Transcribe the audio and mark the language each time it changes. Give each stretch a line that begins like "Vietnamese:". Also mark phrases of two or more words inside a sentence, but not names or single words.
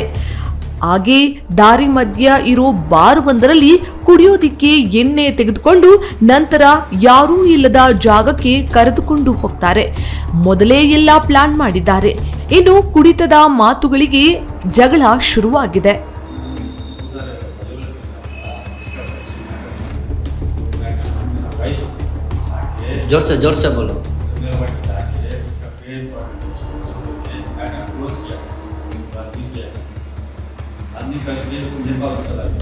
Kannada: ಹಾಗೆ ದಾರಿ ಮಧ್ಯ ಇರೋ ಬಾರ್ ಒಂದರಲ್ಲಿ ಕುಡಿಯೋದಿಕ್ಕೆ ಎಣ್ಣೆ ತೆಗೆದುಕೊಂಡು ನಂತರ ಯಾರೂ ಇಲ್ಲದ ಜಾಗಕ್ಕೆ ಕರೆದುಕೊಂಡು ಹೋಗ್ತಾರೆ. ಮೊದಲೇ ಎಲ್ಲ ಪ್ಲಾನ್ ಮಾಡಿದ್ದಾರೆ. ಇನ್ನು ಕುಡಿತದ ಮಾತುಗಳಿಗೆ ಜಗಳ ಶುರುವಾಗಿದೆ.
Hindi: जोर से बोलो. आदमी करके नेपाल चला गया.